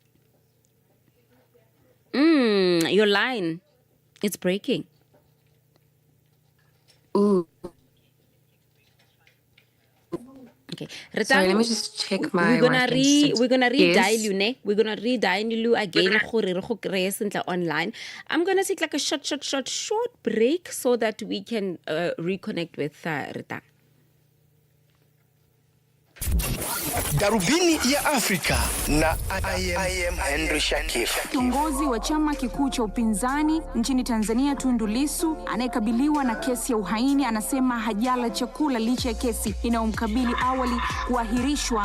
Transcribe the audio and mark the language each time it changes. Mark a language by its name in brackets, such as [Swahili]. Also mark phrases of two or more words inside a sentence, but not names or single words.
[English] Your line, it's breaking. Ooh. Okay, Sorry, let me just check my we're gonna Wi-Fi. we're gonna redial Yes. you, ne? We're gonna redial you again. [Tswana] Gore re go kry-e sentle online. [English] I'm gonna take like a short break so that we can reconnect with Rita. [Swahili] Darubini ya Afrika na [English] I am [Swahili] Henry Shakif. Kiongozi wa chama kikuu cha upinzani nchini Tanzania Tundu Lissu anayekabiliwa na kesi ya uhaini anasema hajala chakula licha ya kesi inayomkabili awali kuahirishwa.